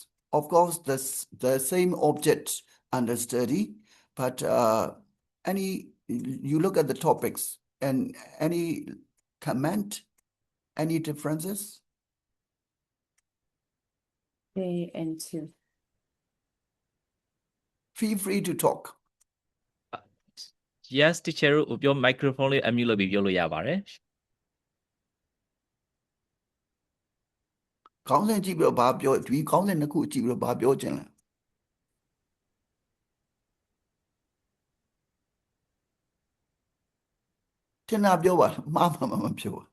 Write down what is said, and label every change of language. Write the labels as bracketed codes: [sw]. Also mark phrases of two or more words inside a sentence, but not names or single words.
[en] Of course, the same object under study, but you look at the topics and any comment, any differences? A and 2. Feel free to talk. Yes, teacher, your microphone is unmute [my] လုပ်ပြီးပြောလို့ရပါတယ် ခေါင်းစဉ်ကြည့်ပြီးတော့ဘာပြောဒီခေါင်းစဉ်တစ်ခုကြည့်ပြီးတော့ဘာပြောချင်လဲထင်တာပြောပါမှားမှာမပြောပါ